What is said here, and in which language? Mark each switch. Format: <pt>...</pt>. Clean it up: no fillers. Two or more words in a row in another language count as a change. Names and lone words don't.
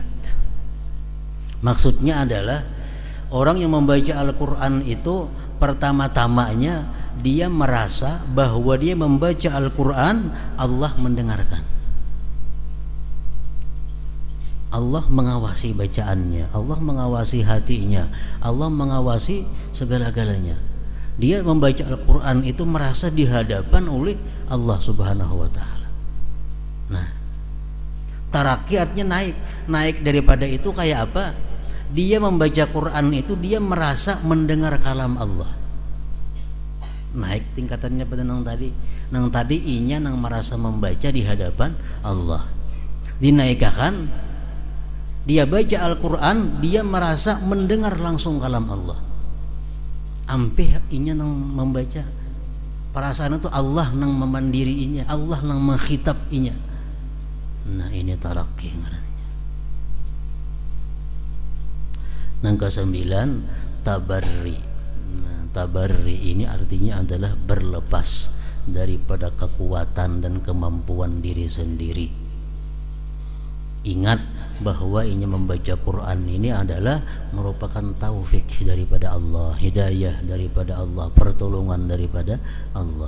<id>Maksudnya adalah orang yang membaca Al-Quran itu pertama-tamanya dia merasa bahwa dia membaca Al-Quran, Allah mendengarkan, Allah mengawasi bacaannya, Allah mengawasi hatinya, Allah mengawasi segala-galanya. Dia membaca Al-Quran itu merasa dihadapan oleh Allah</id> <ar>سبحانه وتعالى.</ar> <id>Nah, tarakki artinya naik. Naik daripada itu kayak apa? Dia membaca Quran itu dia merasa mendengar kalam Allah.</id> <bjn>Naik tingkatannya pada nang tadi. Nang tadi inya nang merasa membaca di hadapan Allah.</bjn> <id>Dinaikkan, dia baca Al-Quran, dia merasa mendengar langsung kalam Allah.</id> <bjn>Ampih inya nang membaca, perasaan itu Allah nang memandiri inya, Allah nang mengkhitab inya. Nah, ini tarakki ngarannya.</bjn> <id>Yang ke-9, tabarri. Nah, tabarri ini artinya adalah berlepas daripada kekuatan dan kemampuan diri sendiri. Ingat bahwa ini membaca Quran ini adalah merupakan taufik daripada Allah, hidayah daripada Allah, pertolongan daripada Allah.</id>